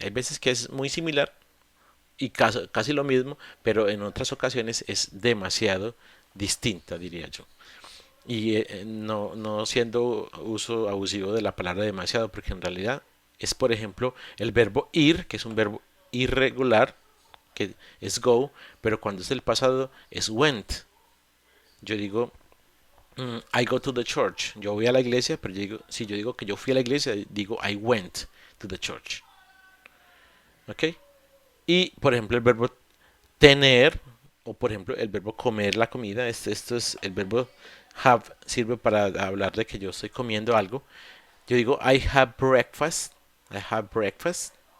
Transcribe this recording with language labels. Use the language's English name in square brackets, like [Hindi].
[Spanish] Hay veces que es muy similar y casi lo mismo, pero en otras ocasiones es demasiado distinta, diría yo. Y no siendo uso abusivo de la palabra demasiado, porque en realidad es, por ejemplo, el verbo ir, que es un verbo irregular, que es go, pero cuando es el pasado es went. Yo digo, [English] I go to the church. [Spanish] Yo voy a la iglesia, pero si yo digo que yo fui a la iglesia, digo [English] I went to the church. [Spanish] ¿Ok? Y, por ejemplo, el verbo tener, o por ejemplo el verbo comer la comida, esto es el verbo have, sirve para hablar de que yo estoy comiendo algo. Yo digo [English] I have breakfast, I have breakfast.